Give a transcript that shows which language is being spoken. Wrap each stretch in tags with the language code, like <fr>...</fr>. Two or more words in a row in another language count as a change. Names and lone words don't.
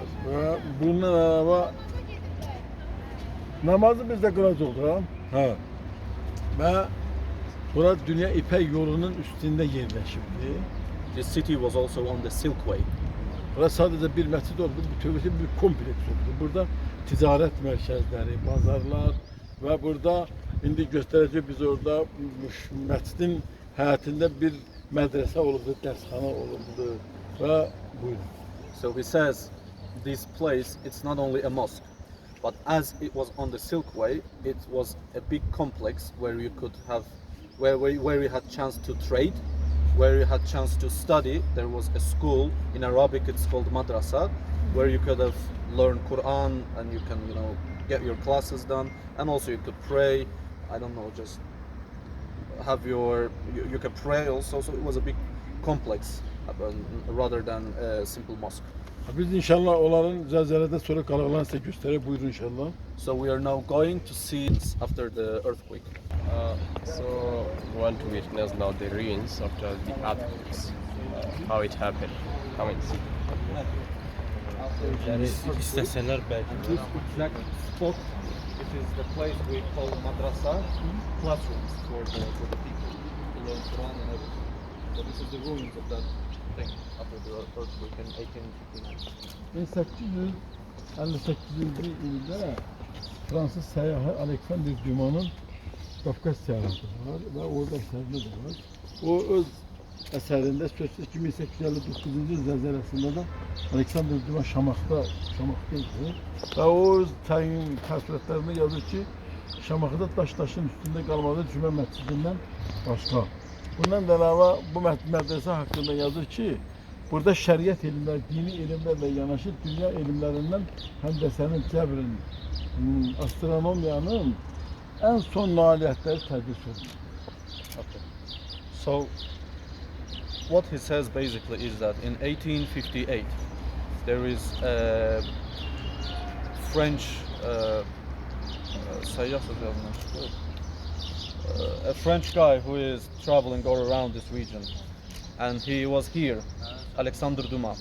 <az>Və bundan əlavə namazı biz də qılacağıq da. Hə. Və bura Dünya İpək yolunun üstündə yerləşibdi.</az> <en>This city was also on the Silk Way.</en> <az>Bura sadəcə bir məscid oldu, bütövlükdə bir kompleks oldu. Burada ticarət mərkəzləri, bazarlar və burada indi göstərəcək biz orada məscidin həyətində bir mədrəsə olubdu, dərsxana olubdu və buyurun.</az> <en>So he says this place, it's not only a mosque, but as it was on the Silk Way, it was a big complex where you could have, where you had chance to trade, where you had chance to study. There was a school in Arabic, it's called madrasa, where you could have learned Quran and you can, get your classes done, and also you could pray. I don't know, just have you could pray also. So it was a big complex rather than a simple mosque.</en> <az>Biz inşallah onların zəlzələdən sonra qalıqlarını sizə göstərək. Buyurun inşallah.</az> <en>So we are now going to see after the earthquake. So we want to witness now the ruins after the earthquakes, how it happened. Come and see.</en> <az>İstəsələr bəlkə.</az> <en>This exact spot, it is the place we call madrasa, classrooms for the people to learn Quran and everything. So this is the ruins of that thing after the earthquake in 1859.</en> <az>1858-ci ildə Fransız səyyahı Alexander Dumas'ın Qafqaz səyahəti var və orada əsərində də var. O öz əsərində sözsüz 1859-cu il zəlzələsində də Alexander Dumas Şamaxıda idi və o öz təyin təsvirətlərində yazır ki, Şamaxıda daşın üstündə qalmadı Cümə məscidindən başqa. Bundan da əlavə bu mədrəsə haqqında yazır ki, burada şəriət elmləri, dini elmlərlə yanaşı dünya elmlərindən həndəsənin, cəbrin, astronomiyanın ən son nailiyyətləri tədris olunur.</az> <en>Okay. So what he says basically is that in 1858 there is a French a French guy who is traveling all around this region, and he was here, Alexander Dumas.</en>